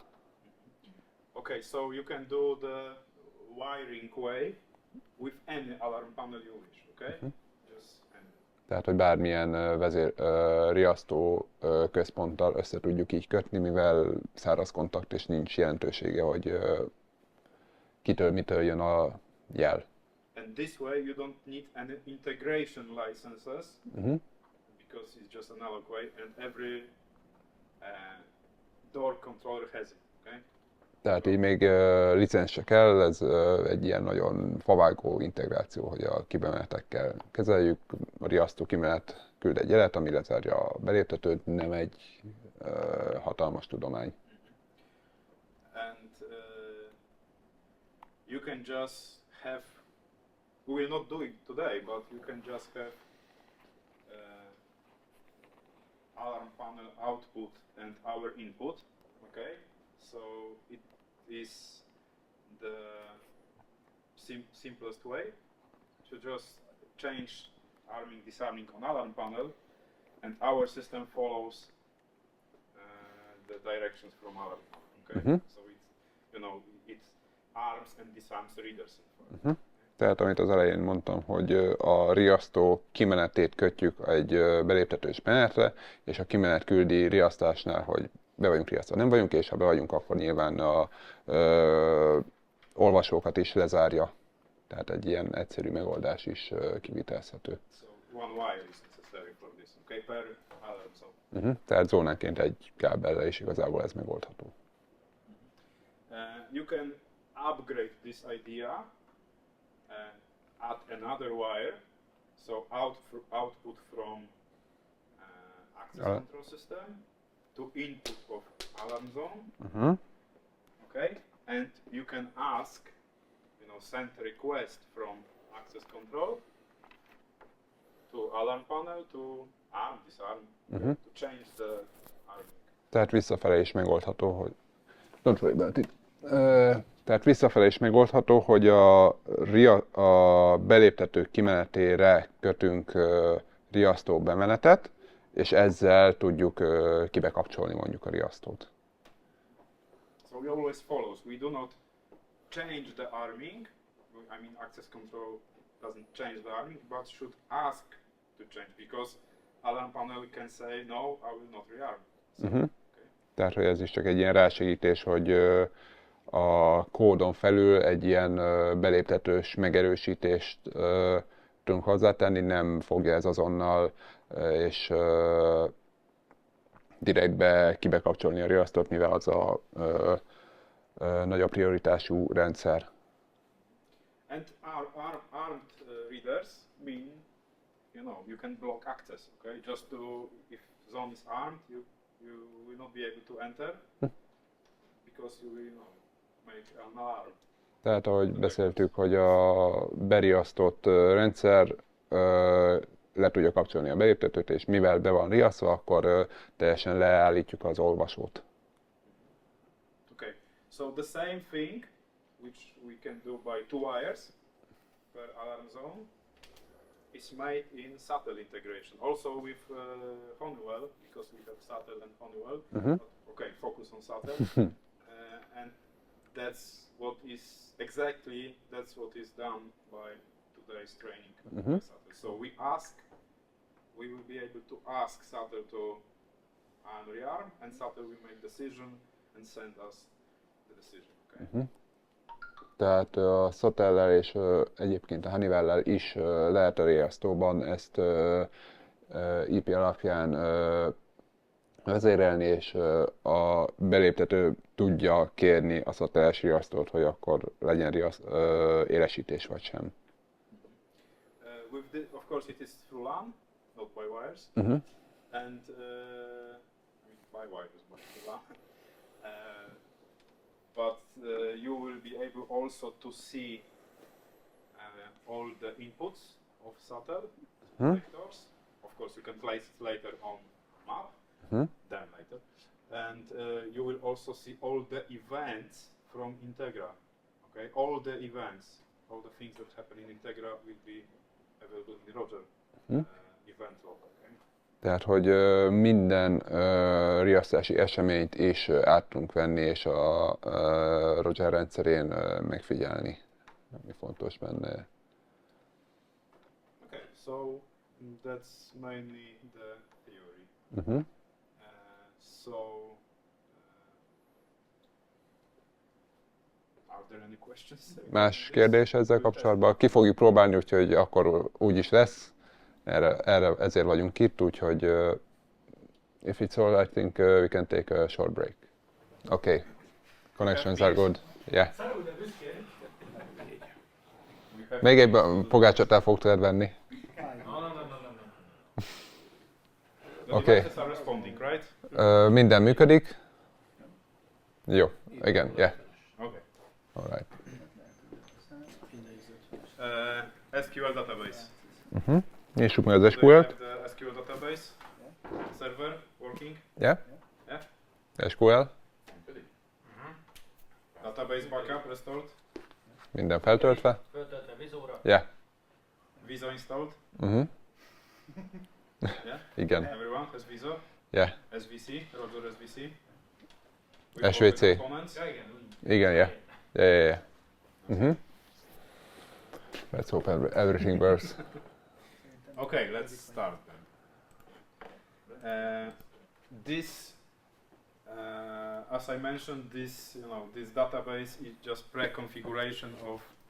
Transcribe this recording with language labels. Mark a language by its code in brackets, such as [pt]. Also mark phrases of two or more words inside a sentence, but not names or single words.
[en] Okay, so you can do the wiring way with any alarm panel you wish, okay? Just any. [hu] Tehát, hogy bármilyen riasztó központtal össze tudjuk így kötni, mivel száraz kontakt, és nincs jelentősége, hogy kitől mitől jön a jel. [en] And this way you don't need any integration licenses because it's just analog way, and every door controller has it. Okay? [hu] Tehát így még licensz se kell, ez egy ilyen nagyon favágó integráció, hogy a kibemenetekkel kezeljük. A riasztó kimenet küld egy jelet, ami lezárja a beléptetőt, nem egy hatalmas tudomány. [en] And you can just have, we will not do it today, but you can just have alarm panel output and our input, okay? So it is the simplest way to just change arming, disarming on alarm panel, and our system follows the directions from alarm. Okay, so it arms and disarms the readers. [hu] Tehát amit az elején mondtam, hogy a riasztó kimenetét kötjük egy beléptetős menetre, és a kimenet küldi riasztásnál, hogy be vagyunk riasztva, nem vagyunk, és ha be vagyunk, akkor nyilván a olvasókat is lezárja. Tehát egy ilyen egyszerű megoldás is kivitelezhető. [en] So one wire is necessary for this, okay, per alarm zone. [hu] Tehát zónánként egy kábellel is igazából ez megoldható. [en] You can upgrade this idea add another wire, so output from access control system to input of alarm zone. Okay, and you can ask, send a request from access control to alarm panel to arm, disarm, to change the arming. [hu] Tehát visszafele is megoldható, hogy [en] don't worry about it. [hu] Tehát visszafele is megoldható, hogy a beléptető kimenetére kötünk riasztó bemenetet, és ezzel tudjuk kibekapcsolni mondjuk a riasztót. [en] So we always follows. We do not change the arming. I mean, access control doesn't change the arming, but should ask to change because alarm panel can say no, I will not rearm. So, okay. [hu] Tehát, hogy ez is csak egy ilyen rásegítés, hogy a kódon felül egy ilyen beléptetős megerősítést tudunk hozzátenni, nem fogja ez azonnal és direktbe kibekapcsolni a riasztót, mivel az a nagyobb prioritású rendszer. [en] And armed readers mean, you can block access, okay? Just if zone is armed, you will not be able to enter because you will, make an alarm. [hu] Tehát, ahogy beszéltük, hogy a beriasztott rendszer le tudja kapcsolni a beléptetőt, és mivel be van riasztva, akkor teljesen leállítjuk az olvasót. [en] Okay, so the same thing, which we can do by 2 wires per alarm zone, is made in SATEL integration. Also with Honeywell, because we have SATEL and Honeywell. But, okay, focus on SATEL. and that's what is exactly done by today's training. Mhm. So we will be able to ask Satel to rearm, and Satel will make decision and send us the decision. Okay. [hu] Tehát a Satellel és egyébként a Honeywell-lel is lehet a riasztóban ezt IP alapján vezérelni, és a beléptető tudja kérni a Satellel-es riasztót, hogy akkor legyen élesítés vagy sem. [en] Of course, it is through LAN, not by wires, and by wires, but through LAN. But you will be able also to see all the inputs of Satel vectors. Of course, you can place it later on map, then later, and you will also see all the events from Integra. Okay, all the events, all the things that happen in Integra will be available in the Roger event log. Okay? [hu] Tehát, hogy minden riasztási eseményt is át tudunk venni, és a Roger rendszerén megfigyelni, ami fontos benne. [en] Okay, so that's mainly the theory. Are there any questions? [hu] Más kérdés ezzel kapcsolatban? Ki fogjuk próbálni, úgyhogy akkor úgy is lesz. Ezért vagyunk itt, úgyhogy [en] if it's all, I think we can take a short break. Okay. Connections are good. Yeah. [hu] Még egy pogácsot el fog tudod venni. Oké. Minden működik? Jó. Igen, [en] yeah. Okay. All right. SQL database. [hu] Nyissuk meg az [en] Do you [hu] SQL-t. [en] have the SQL database server working? Yeah. Yeah. SQL. Database backup restored. [hu] Minden feltöltve. Föltöltve Visuóra. [en] Yeah. Visa installed. Yeah. [hu] Igen. [en] Everyone has Visa. Yeah. SVC. Roger SVC. [hu] SVC. Igen, [en] yeah. Yeah. Let's hope everything works. Okay, let's start then. This, as I mentioned, this database is just pre-configuration of.